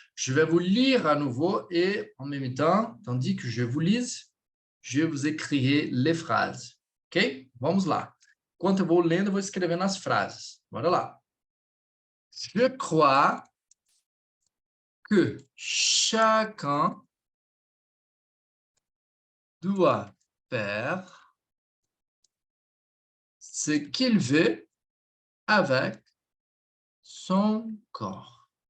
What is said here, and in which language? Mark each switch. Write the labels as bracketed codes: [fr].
[fr] Je vais vous lire à nouveau et en même temps, tandis que je vous lise, je vais vous écrire les phrases. [pt] Ok? Vamos lá. Enquanto eu vou lendo, eu vou escrevendo as frases. Bora lá. [fr] Je crois que chacun doit faire ce qu'il veut avec son corps.